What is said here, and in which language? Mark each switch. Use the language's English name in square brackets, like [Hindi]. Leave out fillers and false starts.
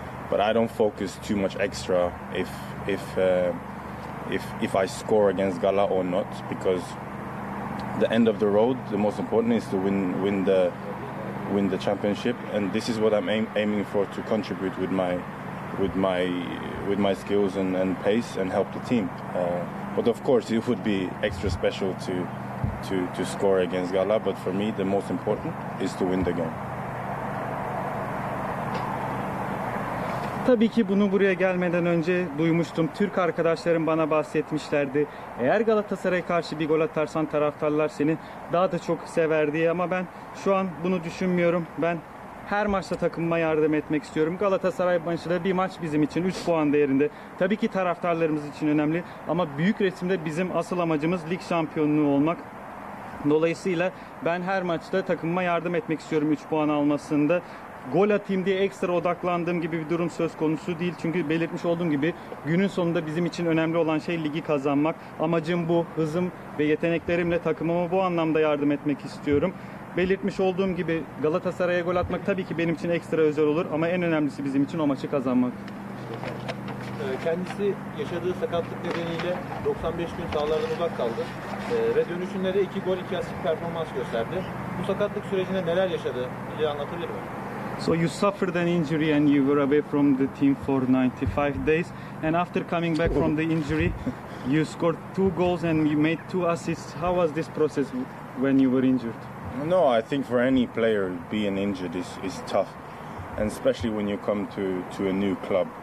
[English] But I don't focus too much extra if I score against Gala or not, because the end of the road, the most important is to win the championship, and this is what I'm aiming for, to contribute with my skills and pace and help the team. But of course, it would be extra special to score against Gala. But for me, the most important is to win the game. [Turkish] Tabii ki bunu buraya gelmeden önce duymuştum. Türk arkadaşlarım bana bahsetmişlerdi. Eğer Galatasaray'a karşı bir gol atarsan taraftarlar seni daha da çok sever diye. Ama ben şu an bunu düşünmüyorum. Ben her maçta takımıma yardım etmek istiyorum. Galatasaray maçı bir maç bizim için 3 puan değerinde. Tabii ki taraftarlarımız için önemli. Ama büyük resimde bizim asıl amacımız lig şampiyonluğu olmak. Dolayısıyla ben her maçta takımıma yardım etmek istiyorum 3 puan almasında. Gol atayım diye ekstra odaklandığım gibi bir durum söz konusu değil. Çünkü belirtmiş olduğum gibi günün sonunda bizim için önemli olan şey ligi kazanmak. Amacım bu. Hızım ve yeteneklerimle takımıma bu anlamda yardım etmek istiyorum. Belirtmiş olduğum gibi Galatasaray'a gol atmak tabii ki benim için ekstra özel olur. Ama en önemlisi bizim için o maçı kazanmak. Kendisi yaşadığı sakatlık nedeniyle 95 gün sahalardan uzak kaldı. Ve dönüşünde de 2 gol 2 asist performans gösterdi. Bu sakatlık sürecinde neler yaşadı? Bize anlatabilir mi? [English] So you suffered an injury and you were away from the team for 95 days. And after coming back from the injury, you scored 2 goals and you made 2 assists. How was this process when you were injured? No, I think for any player being injured is tough, and especially when you come to a new club.